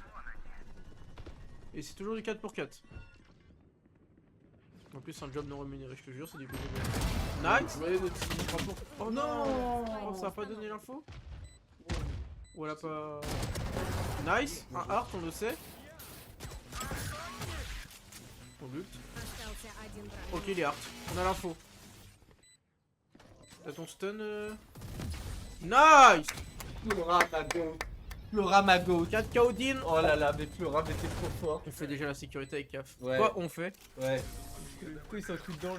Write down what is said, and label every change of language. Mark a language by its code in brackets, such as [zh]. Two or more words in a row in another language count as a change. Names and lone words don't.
[fr] Et c'est toujours du 4 pour 4. En plus, c'est un job non rémunéré, je te jure, c'est du bénévole. Nice! Ouais, notre petit rapport. Oh non! Oh, ça a pas donné l'info? Ou elle a pas. Nice! Un heart, on le sait. On ult. [ru] Остался один враг. [fr] Ok, il est heart. On a l'info. T'as ton stun. Nice! Flora Mago. Flora Mago. 4 Kaodin. Oh là là, mais Flora, mais t'es trop fort. On fait déjà la sécurité avec CAF. Ouais. Quoi on fait? Ouais. Pourquoi il s'en fout dedans lui?